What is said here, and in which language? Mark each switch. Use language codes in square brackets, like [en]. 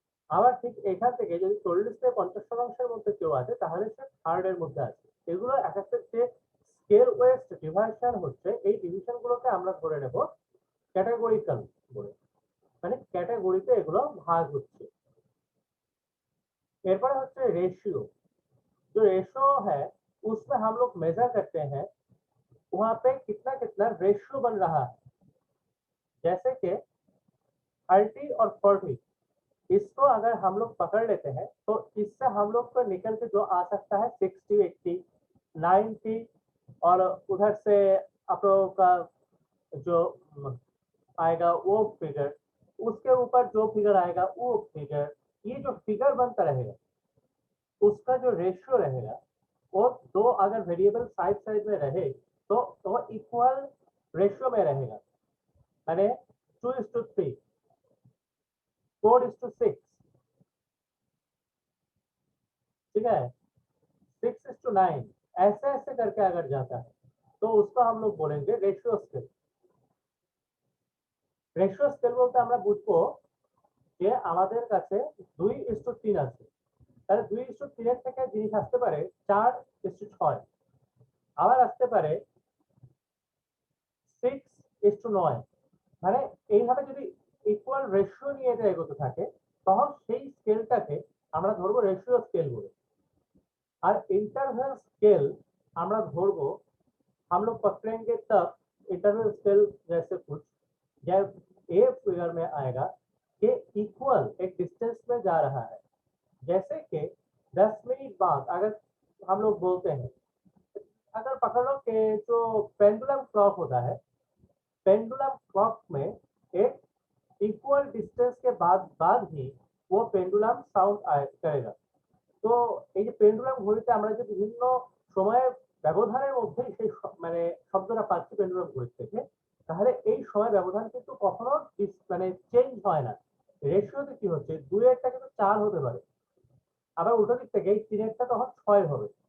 [bn] আবার ঠিক এখান থেকে যদি 40 থেকে 50%-এর মধ্যে কেউ আছে তাহলে সে থার্ড এর মধ্যে আছে। এগুলো এক একটা যে স্কেল ওয়েস্ট ডিভিশন হচ্ছে, এই ডিভিশন গুলোকে আমরা ধরে নেব कैटेगोरिकल বলে, মানে ক্যাটাগরিতে এগুলো ভাগ হচ্ছে। এরপরে হচ্ছে रेशियो। [hi] जो रेशियो है उसमें हम लोग मेजर करते हैं वहां पे कितना कितना रेशियो बन रहा है। जैसे कि 30 और 40 इसको अगर हम लोग पकड़ लेते हैं तो इससे हम लोग को निकल के जो आ सकता है 60, 80, 90 और उधर से आप लोगों का जो आएगा वो फिगर, उसके ऊपर जो फिगर आएगा वो फिगर, ये जो फिगर बनता रहेगा उसका जो रेशियो रहेगा वो दो अगर वेरिएबल साइड साइड में रहे तो वो इक्वल रेशियो में रहेगा, यानी 2:3, 4:6, ठीक है, 6:9, ऐसे ऐसे करके अगर जाता है तो उसको हम लोग बोलेंगे रेशियो स्केल। [bn] रेशियो स्केल বলতে আমরা বুঝবো যে আমাদের কাছে 2:3 আছে, তাহলে 2:3 এর থেকে জিনিস আসতে পারে 4:6, আবার আসতে পারে 6:9। মানে এইভাবে যদি ইকুয়াল রেশিও নিয়ে এটা এগোতে থাকে তখন সেই স্কেলটাকে আমরা ধরবো রেশিও স্কেল বলে। [hi] और इंटरवल स्केल [bn] আমরা ধরবো [hi] हम लोग पकड़ेंगे तब इंटरवल स्केल जैसे कुछ जब ए फिगर में आएगा कि इक्वल एक डिस्टेंस में जा रहा है, जैसे कि 10 मिनट बाद अगर हम लोग बोलते हैं, अगर पकड़ लो कि जो पेंडुलम क्लॉक होता है, पेंडुलम क्लॉक में एक इक्वल डिस्टेंस के बाद ही वो पेंडुलम साउंड करेगा। [bn] তো এই যে পেন্ডুলাম ঘড়িতে আমরা যে বিভিন্ন সময়ের ব্যবধানের মধ্যে সেই মানে শব্দটা পাচ্ছি পেন্ডুলাম ঘড়ি থেকে, তাহলে এই সময় ব্যবধান কিন্তু কখনো মানে চেঞ্জ হয় না। রেশিওতে কি হচ্ছে 2 এরটা কিন্তু 4 হতে পারে, আবার উল্টো দিক থেকে এই 3 এরটা তখন 6 হবে।